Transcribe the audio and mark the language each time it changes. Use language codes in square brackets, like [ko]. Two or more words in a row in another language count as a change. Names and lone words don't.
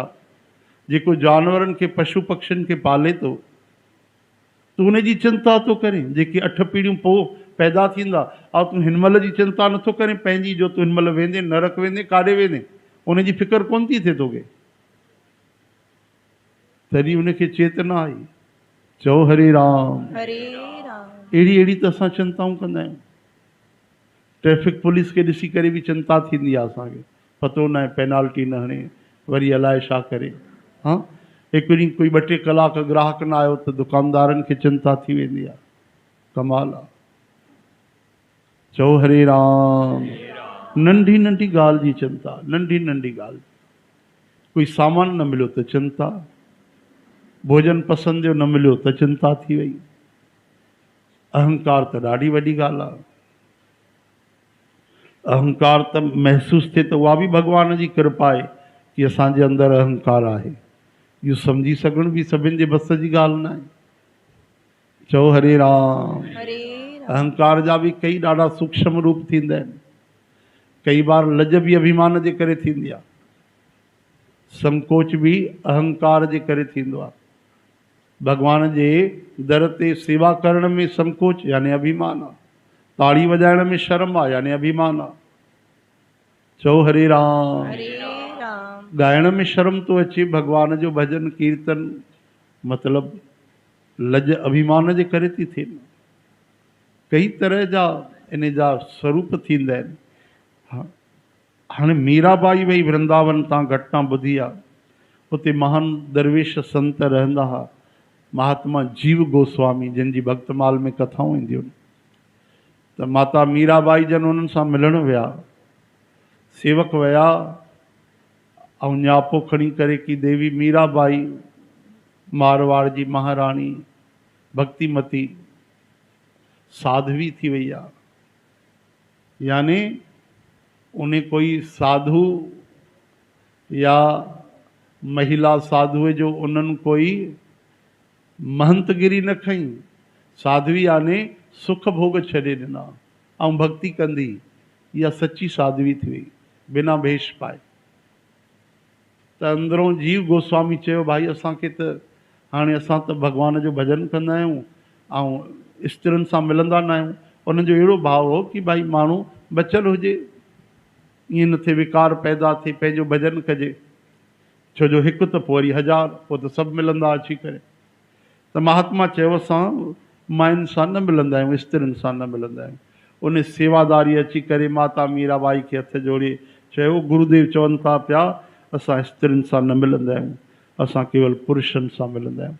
[sd] जेको जानवरनि खे पशु पक्षियुनि खे पाले थो, तूं उनजी चिंता थो करें जेकी 8 पीढ़ियूं पोइ पैदा थींदा। ऐं तूं हिन महिल जी चिंता नथो करें पंहिंजी, जो तूं हिन महिल वेंदे नरक वेंदे काॾे वेंदे, उनजी फ़िक्र कोन थी थिए तोखे? तॾहिं उनखे चेतना आई। चओ हरे राम। हरे राम। अहिड़ी त असां चिंताऊं कंदा आहियूं। ट्रैफिक पुलिस खे ॾिसी करे बि चिंता थींदी आहे असांखे, पतो न आहे पेनाल्टी न हणे, वरी अलाए छा करे। हा, हिकु ॾींहुं कोई 2-3 कलाक ग्राहक न आयो त दुकानदारनि खे चिंता थी वेंदी आहे। कमाल आहे। चओ हरे राम। नंढी नंढी ॻाल्हि जी चिंता, नंढी नंढी ॻाल्हि। कोई सामान न मिलियो त चिंता, भोजन पसंदि जो न मिलियो त चिंता थी वई। अहंकार त ॾाढी वॾी ॻाल्हि आहे। अहंकार त महसूसु थिए त उहा बि भॻवान जी कृपा आहे कि असांजे अंदरि अहंकार आहे। इहो सम्झी सघण बि सभिनि जे बस जी ॻाल्हि न आहे। चओ हरे राम। हरे राम। अहंकार जा बि कई ॾाढा सूक्ष्म रूप थींदा आहिनि। कई बार लज बि अभिमान जे करे थींदी आहे, संकोच बि अहंकार जे करे थींदो आहे। भॻवान जे दर ते सेवा करण में संकोच यानी अभिमान आहे, ताड़ी वॼाइण में शर्म आहे यानी अभिमान आहे। चओ हरे राम। हरे राम। ॻाइण में शर्म थो अचे भॻवान जो भॼन कीर्तन, मतिलबु लज अभिमान जे करे थी थिए। कई तरह जा इन जा स्वरूप थींदा आहिनि। हाणे मीराबाई वई वृंदावन, तव्हां घटना ॿुधी आहे। उते महान दरवेश संत रहंदा हुआ, महात्मा जीव गोस्वामी, जिन जी भक्तमाल में कथाऊं ईंदियूं आहिनि। त माता मीराबाई जन उन्हनि सां मिलण विया, सेवक विया ऐं न्यापो खणी करे कि देवी मीराबाई मारवाड़ जी महाराणी भक्तिमती, साध्वी थी वई आहे। यानी उन्हें कोई साधु या महिला साधुअ जो उन्हनि कोई महंतगिरी न खई। साध्वी यानी सुख भोग छॾे ॾिना ऐं भक्ति कंदी, इहा सची साध्वी थी वई बिना भेष पाए। त अंदरों जीव गोस्वामी चयो भाई असांखे त हाणे असां त भॻवान जो भॼन कंदा आहियूं ऐं स्त्रियुनि सां मिलंदा न आहियूं। उन्हनि जो अहिड़ो भाव हो कि भाई माण्हू बचियलु हुजे, ईअं न थिए विकार पैदा थिए, पंहिंजो भॼन कजे। छो जो हिकु त पोइ वरी हज़ार, पोइ त सभु मिलंदा अची करे। त महात्मा चयो असां मायुनि सां न मिलंदा आहियूं, स्त्रियुनि सां न मिलंदा आहियूं। उन सेवादारी अची करे माता मीराबाई खे हथ जोड़े चयो गुरुदेव चवनि था पिया असां स्त्रियुनि सां न मिलंदा आहियूं, असां केवल पुरुषनि सां मिलंदा आहियूं।